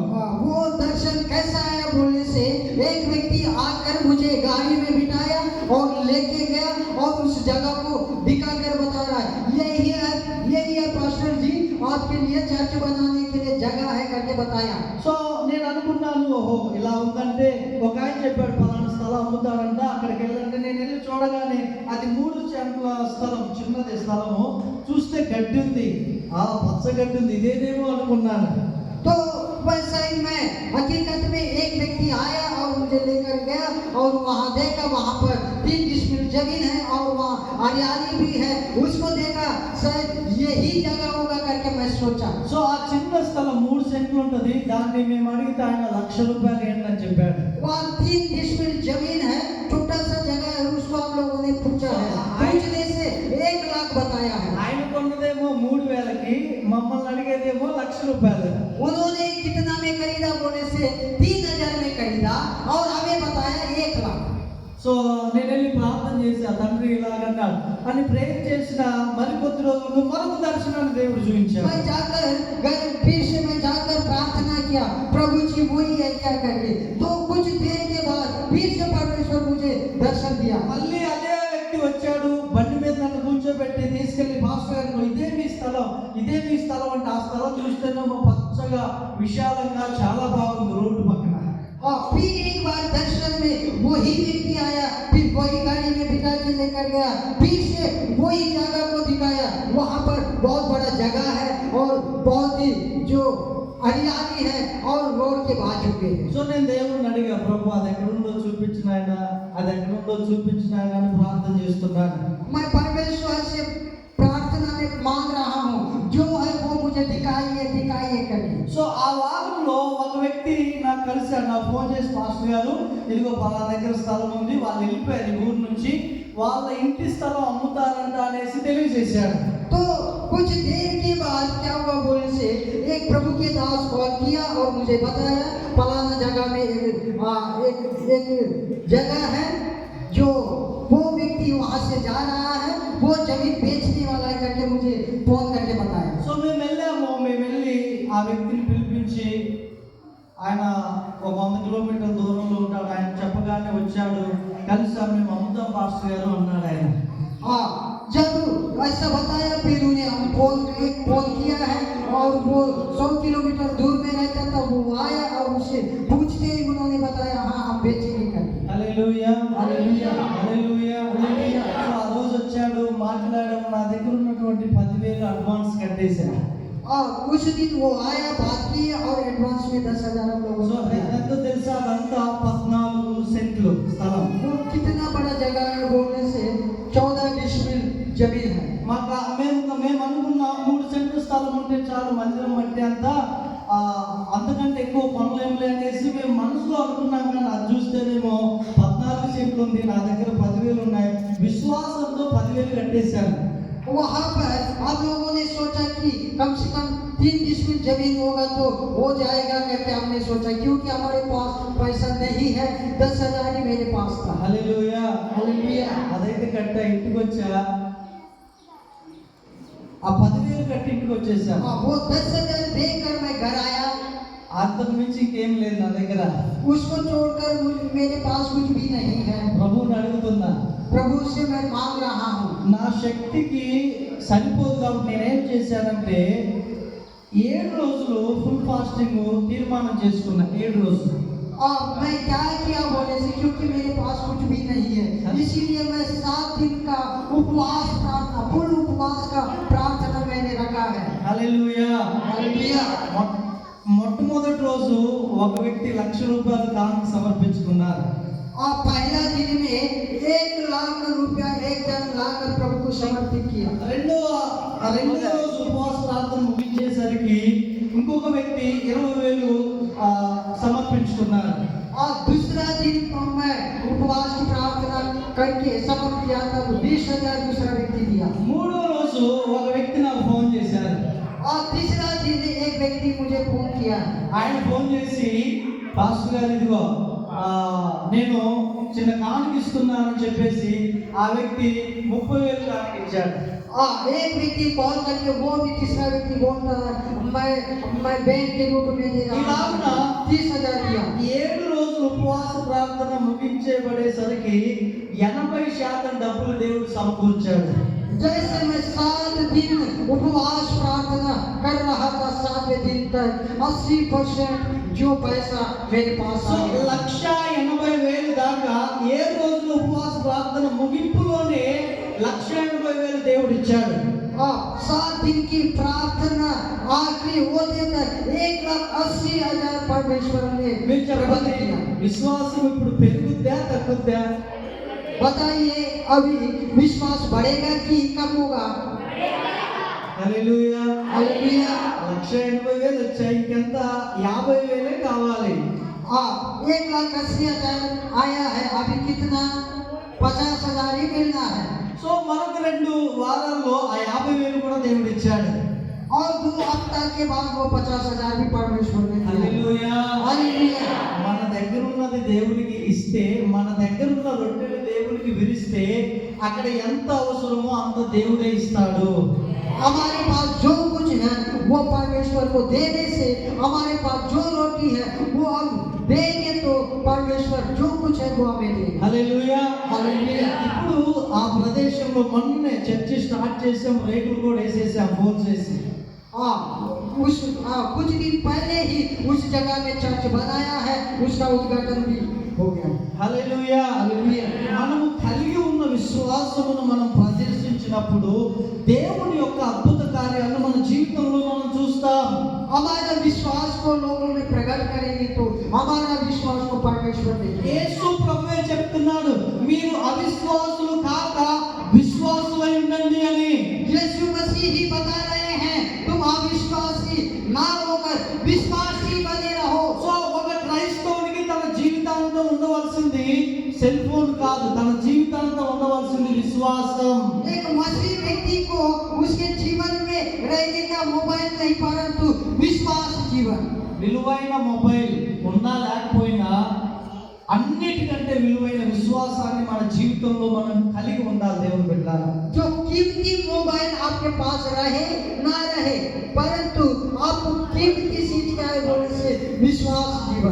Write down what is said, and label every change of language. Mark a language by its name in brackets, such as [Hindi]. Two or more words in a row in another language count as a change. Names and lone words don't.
[Hindi] वो दर्शन कैसा आया बोलने से एक व्यक्ति आकर मुझे गाड़ी में बिठाया और लेके गया और उस जगह को दिखाकर बता रहा है, यही है पास्टर जी, आपके लिए चर्च बनाने के लिए जगह है करके बताया. [Telugu] సో నేను అనుకున్నాను, ఓహో ఇలా ఉందంటే, ఒక ఆయన చెప్పాడు పలానా స్థలం అమ్ముతాడంట, అక్కడికి వెళ్ళంటే నేను వెళ్ళి చూడగానే అది 3 సెంట్ల స్థలం, చిన్నది స్థలము, చూస్తే గడ్డి ఉంది, పచ్చ గడ్డి ఉంది, ఇదేదేమో అనుకున్నాను. [Hindi] तो वैसा ही मैं हकीकत में एक व्यक्ति आया और मुझे लेकर गया और वहाँ देखा, वहाँ पर 3 डिसमिल जमीन है और वहाँ हरियाली भी है. उसको देखा, शायद यही जगह होगा करके मैं सोचा. [Telugu] సో ఆ చిన్న స్థలం 3 సెంట్లు ఉంటుంది, దాన్ని మేము అడిగితే ఆయన ₹1,00,000 ఏంటని చెప్పాడు. [Hindi] वहाँ 3 डिसमिल जमीन है, छोटा सा जगह है, उसको हम लोगों ने पूछा है, पूछने से 1 लाख बताया है. [Telugu] ఆయన కొన్నదేమో 3 మమ్మల్ని అడిగేదేమో ₹1,00,000. [Hindi] उन्होंने कितना में खरीदा बोले से 3,000 में खरीदा और हमें बताया 1,00,000। [Telugu] సో నేను వెళ్ళి ప్రార్థన చేశా, తండ్రి ఇలాగన్నాడు అని ప్రేయర్ చేసిన మరికొద్ది రోజులకు మరొక దర్శనాన్ని దేవుడు చూపించాడు. [Hindi] मैं जाकर घर फिर से मैं जाकर प्रार्थना किया, प्रभु जी वही है क्या करके। तो कुछ देर के बाद फिर से परमेश्वर मुझे दर्शन दिया। [Telugu] మళ్ళీ అదే వ్యక్తి వచ్చాడు, బండి మీద నన్ను కూర్చోబెట్టి తీసుకెళ్లి పాస్టర్ గారు ఇదే మీ స్థలం, ఇదే మీ స్థలం అంటే ఆ స్థలం చూస్తేనేమో పచ్చగా విశాలంగా చాలా బాగుంది రోడ్డు పక్కన. [Hindi] और फिर एक बार दर्शन में वही व्यक्ति आया, फिर वही गाड़ी में बिठा के लेकर गया, फिर से वही जगह को दिखाया। वहाँ पर बहुत बड़ा जगह है और बहुत ही जो हरियाली है और रोड के बाजू पे है। [Telugu] సో నేను దేవుడిని అడిగా, ప్రభు అది ఎక్కడుందో చూపించిన ఆయన, అది ఎక్కడుందో చూపించిన ఆయన అని ప్రార్థన చేస్తున్నాను. [Hindi] मैं परमेश्वर से प्रार्थना में मांग रहा हूँ, जो है वो मुझे दिखाइए दिखाइए करके। [Telugu] సో ఆ వారంలో ఒక వ్యక్తి నాకు కలిశాడు, నాకు ఫోన్ చేసి పాస్టర్ గారు ఇదిగో పలానా దగ్గర స్థలం ఉంది, వాళ్ళు వెళ్ళిపోయారు ఈ ఊరు నుంచి, వాళ్ళ ఇంటి స్థలం అమ్ముతారంట అనేసి తెలియజేశాడు. [Hindi] तो कुछ देर के बाद क्या हुआ बोले से एक प्रभु के दास कॉल किया और मुझे बताया फलाना जगह में एक जगह है, जो वो व्यक्ति वहाँ से जा रहा है, वो जमीन बेचने वाला है करके मुझे फोन करके बताया। [Telugu] సో మేము వెళ్ళి ఆ వ్యక్తిని పిలిపించి, ఆయన ఒక 100 కిలోమీటర్ల దూరంలో ఉంటాడు, ఆయన చెప్పగానే వచ్చాడు, కలిసాం, మేము అమ్ముతాం పాస్టర్ గారు అన్నాడు ఆయన. [Hindi] हाँ, जब ऐसा बताया फिर उन्हें हम फोन किया है और वो 100 किलोमीटर दूर में रहता था, वो आया और उसे पूछते ही उन्होंने बताया हाँ हम बेचेंगे करके। [Telugu] హల్లెలూయా హల్లెలూయా హల్లెలూయా హల్లెలూయా. సో ఆ రోజు వచ్చాడు, మాట్లాడాము, నా దగ్గర ఉన్నటువంటి 10,000 అడ్వాన్స్ కట్టేశాను. [Hindi] और कुछ दिन वो आया, बात की और एडवांस में 10,000 हम लोगों [Telugu] సో [Hindi] को दिया। [Telugu] ఎంతో తెలుసా, అదంతా 14 సెంట్లు స్థలం. [Hindi] वो कितना बड़ा जगह है बोलने से 14 डिसमिल जमीन है। [Telugu] మేము అనుకున్న 3 సెంట్లు స్థలం ఉంటే చాలు, మందిరం బట్టి అంతా అంతకంటే ఎక్కువ కొనలేములే అనేసి మేము మనసులో అనుకున్నాం. కానీ అది చూస్తేనేమో 14 సెంట్లు ఉంది, నా దగ్గర 10,000 ఉన్నాయి. విశ్వాసంతో 10,000 కట్టేశాను. [Hindi] वहाँ पर आप लोगों ने सोचा कि कम से कम 3 डिसमिल जमीन होगा तो हो जाएगा करके हमने सोचा, क्योंकि हमारे पास पैसा नहीं है, 10,000 ही मेरे पास था। [Telugu] హల్లెలూయా [Hindi] हालेलुया। [Telugu] అదైతే కట్టా, ఇంటికి వచ్చా, ఆ 10,000 కట్టి ఇంటికి వచ్చేసాను. [Hindi] वो 10,000 देकर मैं घर आया। [Telugu] అంతకు మించి ఇంకేం లేదు నా దగ్గర. [Hindi] उसको छोड़कर मेरे पास कुछ भी नहीं है। [Telugu] ప్రభువుని అడుగుతున్నా, [Hindi] प्रभु से मैं मांग रहा हूँ। [Telugu] నా శక్తికి సరిపోదు కాబట్టి నేనేం చేశానంటే 7 రోజులు [English] full fasting [Telugu] తీర్మానం చేసుకున్నా. 7 రోజులు. [Hindi] और मैं क्या किया बोले से, क्योंकि मेरे पास कुछ भी नहीं है, इसीलिए मैं 7 दिन का उपवास प्रार्थना, फुल उपवास का प्रार्थना मैंने रखा है। [Telugu] హల్లెలూయా [Hindi] हालेलुया। [Telugu] మొట్టమొదటి రోజు ఒక వ్యక్తి ₹1,00,000 కానుక సమర్పించుకున్నారు. [Hindi] और पहला दिन में 1,00,000 रुपया एक जन लाकर प्रभु को समर्पित किया। [Telugu] రెండో రోజు ఉపవాస ప్రార్థన ముగించేసరికి ఇంకొక వ్యక్తి 20,000 సమర్పించుకున్నారు. [Hindi] और दूसरा दिन मैं उपवास की प्रार्थना करके समर्पित किया, तब 20,000 दूसरा व्यक्ति दिया। [Telugu] మూడో రోజు ఒక వ్యక్తి నాకు ఫోన్ చేశారు. [Hindi] और तीसरा दिन एक व्यक्ति मुझे फोन किया। [Telugu] ఆయన ఫోన్ చేసి, పాస్టర్ గారు ఇదిగో నేను చిన్న కానుక ఇస్తున్నానని చెప్పేసి ఆ వ్యక్తి 30,000 కానుక ఇచ్చాడు. [Hindi] एक व्यक्ति कॉल करके वो भी तीसरा व्यक्ति बोलता है मैं बैंक के रूप में दे रहा हूँ, 30,000 दिया। [Telugu] 7 రోజులు ఉపవాస ప్రార్థన ముగించేబడేసరికి 80% డబ్బులు దేవుడు సమకూర్చాడు. [Hindi] जैसे मैं 7 दिन उपवास प्रार्थना कर रहा था, 7वें दिन तक 80% जो पैसा मेरे पास [Telugu] సో [Hindi] आ गया। [Telugu] 1,80,000 దాకా 7 రోజులు ఉపవాస ప్రార్థన ముగింపులోనే 1,80,000 దేవుడు ఇచ్చాడు. [Hindi] 7 दिन की प्रार्थना आखिरी होते तक 1,80,000 परमेश्वर ने [Telugu] మీరు [Hindi] प्रबंध [Telugu] చెప్పండి, [Hindi] किया। [Telugu] విశ్వాసం ఇప్పుడు పెరుగుద్దా తగ్గుద్దా? [Hindi] बताइए अभी विश्वास बढ़ेगा कि कम होगा? [Telugu] హల్లెలూయా. [Hindi] हालेलुया। [Telugu] 1,80,000 వచ్చాయి, ఇంకెంత 50,000 కావాలి. [Hindi] 1,80,000 आया है, अभी कितना 50,000 ही मिलना है। [Telugu] సో మరొక 2 వారాల్లో ఆ 50,000 కూడా దేవుడు ఇచ్చాడు. [Hindi] और 2 हफ्ता के बाद वो 50,000 भी परमेश्वर ने दिया। [Telugu] హల్లెలూయా. [Hindi] हालेलुया। [Telugu] మన దగ్గర ఉన్నది దేవునికి ఇస్తే, మన దగ్గర ఉన్న రొట్టెలు దేవునికి విరిస్తే, అక్కడ ఎంత అవసరమో అంత దేవుడే ఇస్తాడు. [Hindi] हमारे पास जो कुछ है वो परमेश्वर को देने से, हमारे पास जो रोटी है वो हम देंगे तो परमेश्वर जो कुछ है वो हमें देगा। [Telugu] హల్లెలూయా. [Hindi] हालेलुया। [Telugu] ఇప్పుడు ఆ ప్రదేశంలో మొన్నే [English] church start [Telugu] చేసాం, రేకులు కూడా వేసేసాం ఫోన్ చేసి. [Hindi] कुछ दिन पहले ही उस जगह में चर्च बनाया है, उसका उद्घाटन भी हो गया। [Telugu] హల్లెలూయా. మనము కలిగి ఉన్న విశ్వాసమును మనం ప్రదర్శించినప్పుడు దేవుని యొక్క అద్భుత కార్యాలను మన జీవితంలో మనం చూస్తాం. [Hindi] हमारा विश्वास को लोगों में प्रकट करेंगे तो हमारा विश्वास को परमेश्वर देंगे। [Telugu] యేసు ప్రభువే చెప్తున్నాడు, మీరు అవిశ్వాసులు కాక విశ్వాసులై ఉండండి అని. [Hindi] यीशु मसीह ही बता रहे हैं, तुम अविश्वासी ना होकर विश्वासी बने रहो। [Telugu] సో ఒక క్రైస్తవునికి తన జీవితాంతం ఉండవలసింది [English] cell phone [Telugu] కాదు, తన జీవితాంతం ఉండవలసింది విశ్వాసం. [Hindi] एक मसीह व्यक्ति को उसके जीवन में रहने का मोबाइल नहीं परंतु विश्वास जीवन। [Telugu] విలువైన మొబైల్ ఉన్నా లేకపోయినా అన్నిటికంటే విలువైన విశ్వాసాన్ని మన జీవితంలో మనం కలిగి ఉండాలి దేవుని బిడ్డలారా. [Hindi] जो कीमती मोबाइल आपके पास रहे ना रहे परंतु आपको कीमती चीज क्या है बोलने से विश्वास जीवन।